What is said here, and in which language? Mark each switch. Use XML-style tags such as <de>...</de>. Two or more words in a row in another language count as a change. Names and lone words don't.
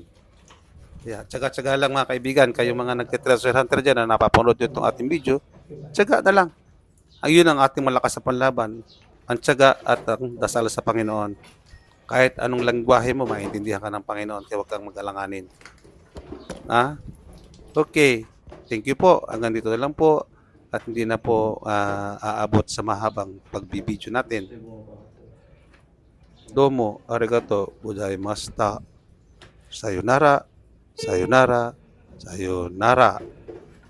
<tl>Kaya tsaga-tsaga lang mga kaibigan, kayong mga nagte-treasure hunter dyan na napapanood itong ating video, tsaga na lang. Ayun ang ating malakas na panlaban, ang tsaga at ang dasal sa Panginoon. Kahit anong lengguwahe mo, maintindihan ka ng Panginoon, kaya huwag kang mag-alanganin.</tl> <en>Okay, thank you po.</en> <tl>Hanggang dito na lang po at hindi na po aabot sa mahabang pagbibideo natin.</tl> <ja>どうも、ありがとう、ございました. さようなら、さようなら、さようなら.</ja>